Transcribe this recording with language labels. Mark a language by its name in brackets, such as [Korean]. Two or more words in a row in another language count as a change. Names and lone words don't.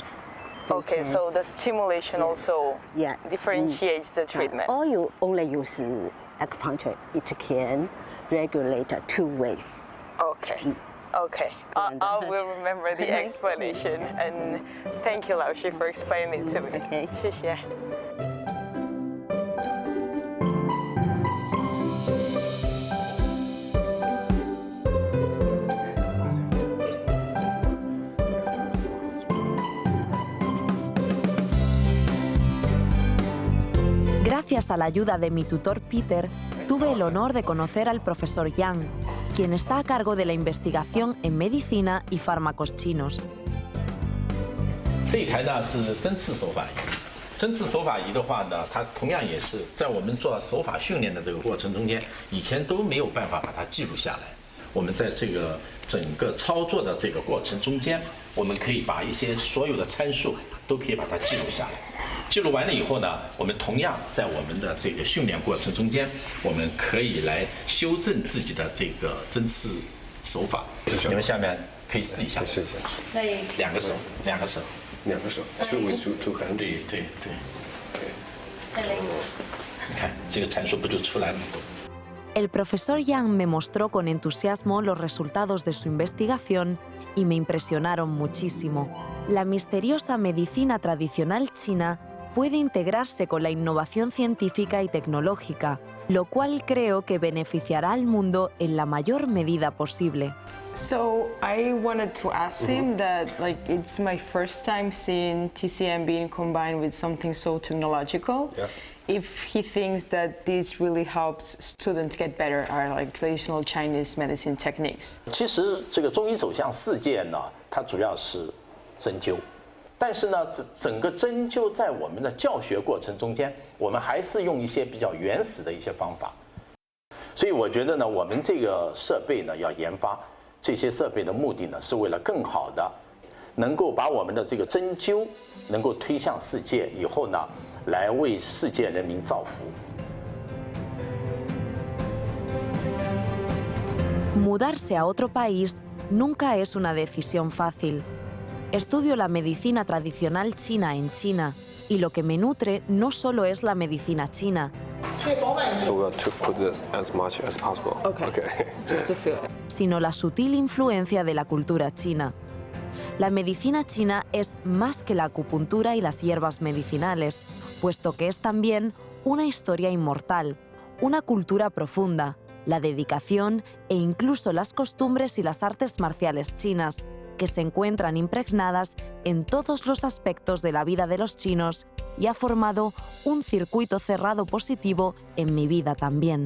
[English] Okay, so the stimulation also differentiates the treatment. Or you only use acupuncture, it can regulate 2 ways. Okay. Okay, I will remember the explanation, and thank you, Lao Shi, for explaining it to me. Okay. [Chinese] 谢谢。 [Spanish] Gracias a la ayuda de mi tutor Peter, tuve el honor de conocer al profesor Yang, quien está a cargo de la investigación en medicina y fármacos chinos. [Chinese] 这一台呢是针刺手法仪，针刺手法仪的话呢，它同样也是在我们做手法训练的这个过程中间，以前都没有办法把它记录下来。我们在这个整个操作的这个过程中间，我们可以把一些所有的参数都可以把它记录下来。记录完了以后呢，我们同样在我们的这个训练过程中间，我们可以来修正自己的这个针刺手法。你们下面可以试一下，可以。两个手，两个手。两个手 [English] ，two with two hands。 [Chinese] 对对对。你看这个参数不就出来了吗？ [Spanish] El profesor Yang me mostró con entusiasmo los resultados de su investigación y me impresionaron muchísimo. La misteriosa medicina tradicional china puede integrarse con la innovación científica y tecnológica, lo cual creo que beneficiará al mundo en la mayor medida posible. [English] So I wanted to ask him that, like, it's my first time seeing TCM being combined with something so technological. Yes. If he thinks that this really helps students get better at like traditional Chinese medicine techniques. [Chinese] 其实这个中医走向世界呢，它主要是针灸，但是呢，整个针灸在我们的教学过程中间，我们还是用一些比较原始的一些方法。所以我觉得呢，我们这个设备呢要研发。这些设备的目的呢，是为了更好的能够把我们的这个针灸能够推向世界，以后呢，来为世界人民造福。 [Spanish] Mudarse a otro país nunca es una decisión fácil. Estudio la medicina tradicional china en China y lo que me nutre no solo es la medicina china. [English] So we have to put this as much as possible. Okay. Just to feel it. [Spanish] Sino la sutil influencia de la cultura china. La medicina china es más que la acupuntura y las hierbas medicinales, puesto que es también una historia inmortal, una cultura profunda, la dedicación e incluso las costumbres y las artes marciales chinas, que se encuentran impregnadas en todos los aspectos de la vida de los chinos y ha formado un circuito cerrado positivo en mi vida también.